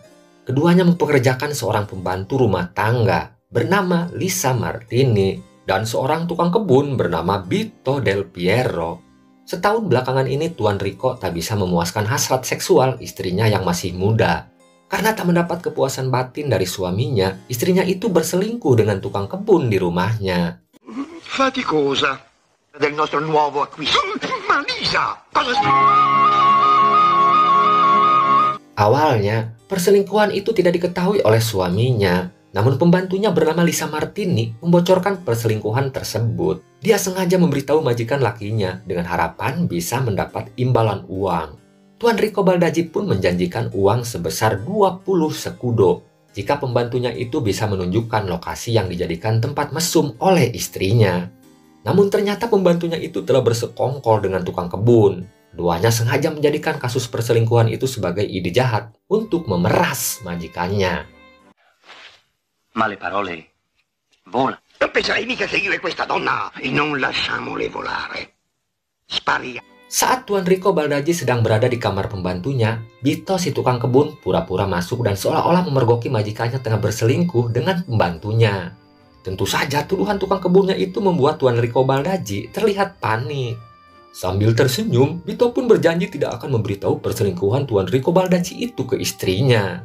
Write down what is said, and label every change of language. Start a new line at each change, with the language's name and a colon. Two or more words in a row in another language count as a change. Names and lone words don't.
Indonesian: Keduanya mempekerjakan seorang pembantu rumah tangga bernama Lisa Martini dan seorang tukang kebun bernama Vito Del Piero. Setahun belakangan ini Tuan Rico tak bisa memuaskan hasrat seksual istrinya yang masih muda. Karena tak mendapat kepuasan batin dari suaminya, istrinya itu berselingkuh dengan tukang kebun di rumahnya.
Italian: Faticosa del nostro nuovo acquisto. Ma Lisa, cosa...
Indonesian: Awalnya, perselingkuhan itu tidak diketahui oleh suaminya. Namun pembantunya bernama Lisa Martini membocorkan perselingkuhan tersebut. Dia sengaja memberitahu majikan lakinya dengan harapan bisa mendapat imbalan uang. Tuan Rico Baldacci pun menjanjikan uang sebesar 20 sekudo jika pembantunya itu bisa menunjukkan lokasi yang dijadikan tempat mesum oleh istrinya. Namun ternyata pembantunya itu telah bersekongkol dengan tukang kebun. Keduanya sengaja menjadikan kasus perselingkuhan itu sebagai ide jahat untuk memeras majikannya.
Italian: Ma le parole volano. Non penserai mica che io e questa donna e non lasciamole volare. Sparia.
Indonesian: Saat Tuan Rico Baldacci sedang berada di kamar pembantunya, Bito si tukang kebun pura-pura masuk dan seolah-olah memergoki majikannya tengah berselingkuh dengan pembantunya. Tentu saja tuduhan tukang kebunnya itu membuat Tuan Rico Baldacci terlihat panik. Sambil tersenyum, Bito pun berjanji tidak akan memberitahu perselingkuhan Tuan Rico Baldacci itu ke istrinya.